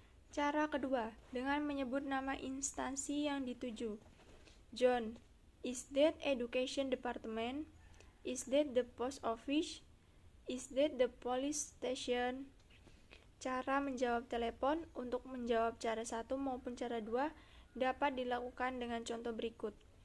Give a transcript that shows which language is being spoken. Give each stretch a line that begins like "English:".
Indonesian: Cara kedua, dengan menyebut nama instansi yang dituju.
English: John, is that education department? Is that the post office? Is that the police station?
Indonesian: Cara menjawab telepon. Untuk menjawab cara 1 maupun cara 2 dapat dilakukan dengan contoh berikut.